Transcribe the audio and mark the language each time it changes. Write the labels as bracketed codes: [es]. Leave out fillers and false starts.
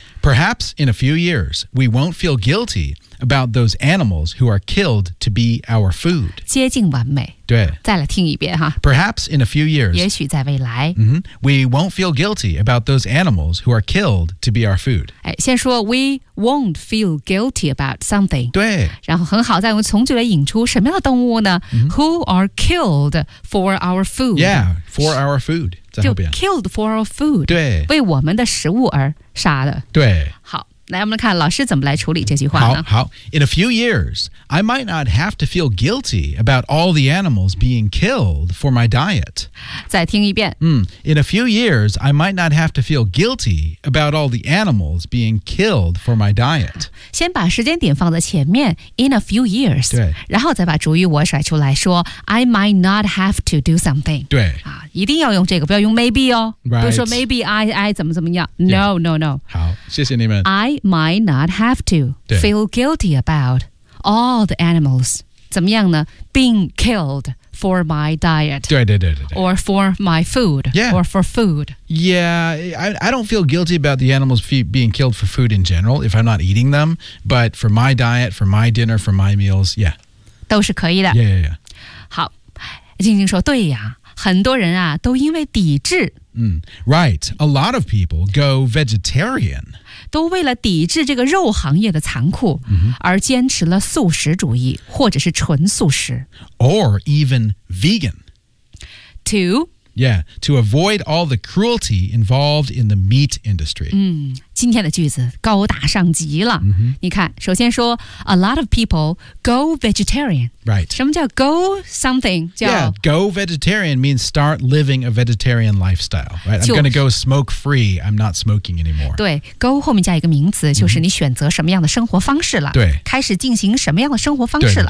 [en] Perhaps in a few years, we won't feel guilty about those animals who are killed to be our food. [zh] 接近完美。对。再来听一遍哈。 [en] Perhaps in a few years, [zh] 也许在未来、 [en] mm-hmm, we won't feel guilty about those animals who are killed to be our food. [zh] 哎，先说 [en] we won't feel guilty about something. [zh] 对。然后很好，再用从句来引出什么样的动物呢、 [en] mm-hmm. ？Who are killed for our food? Yeah, for our food. 就 killed for our food. [zh] 对。为我们的食物而杀的。对。好。来我们看老师怎么来处理这句话呢 [en] 好 In a few years, I might not have to feel guilty about all the animals being killed for my diet. [zh] 再听一遍、 [en] In a few years, I might not have to feel guilty about all the animals being killed for my diet. [zh] 先把时间点放在前面 in a few years，对，然后再把主语我甩出来说 [en] I might not have to do something， [zh] 对，一定要用这个，不要用 maybe 哦， [en] 不、right. 说 maybe I [zh] 怎么怎么样、 [en] yeah. no no no， [zh] 好，谢谢你们。 [en] I might not have to feel guilty about all the animals [zh] 怎么样呢 [en] being killed for my diet， [zh] 对对对对对， [en] or for my food， yeah， or for food， yeah， I don't feel guilty about the animals being killed for food in general if I'm not eating them， but for my diet， for my dinner， for my meals， yeah， [zh] 都是可以的。 [en] yeah yeah yeah， [zh] 好，静静说对呀，很多人啊都因为抵制、 [en] right， a lot of people go vegetarian， [zh] 都为了抵制这个肉行业的残酷、 [en] mm-hmm. [zh] 而坚持了素食主义或者是纯素食 [en] or even vegan to yeah to avoid all the cruelty involved in the meat industry、 [zh] 今天的句子高大上极了、 [en] mm-hmm. [zh] 你看首先说 [en] a lot of people go vegetarian right [zh] 什么叫 [en] go something [zh] 叫 [en] yeah go vegetarian means start living a vegetarian lifestyle right、 [zh] 就是、 [en] I'm gonna go smoke free I'm not smoking anymore [zh] 对 go 后面加一个名词就是你选择什么样的生活方式了对、 [en] mm-hmm. [zh] 开始进行什么样的生活方式了